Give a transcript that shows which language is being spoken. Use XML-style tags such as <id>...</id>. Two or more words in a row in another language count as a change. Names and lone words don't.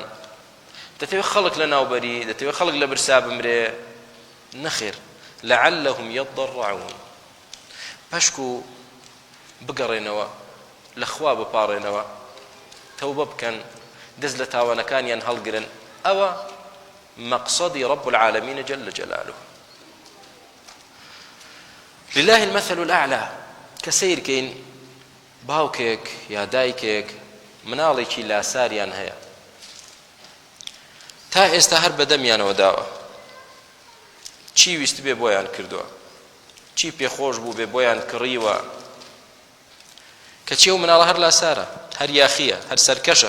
<ckb>دەتەوێت خەڵک لە ناوبەری، دەتەوێت خەڵک لە برسا بمرێ؟</ckb> <ar>نەخێر، لعلهم يضرعون.</ar> <ckb>پەشکو بگەڕێنەوە لە خوا بپاڕێنەوە، تەوبە بکەن، دەست لە تاوانەکانیان هەڵگرن. ئەوە مەقسەدی</ckb> <ar>رب العالمین جل جلاله. لله المثل الأعلى.</ar> <ckb>کە سەیرکەین باوکێک یا دایکێک مناڵێکی لاساریان هەیە، تا ئێستا هەر بەدەمیانەوە داوە، چی ویست بێ بۆیان کردووە، چی پێخۆش بوو بێ بۆیان کڕیوە، کەچی ئەو مناڵە هەر لاسارە، هەر یاخیە، هەر سەرکەشە.</ckb>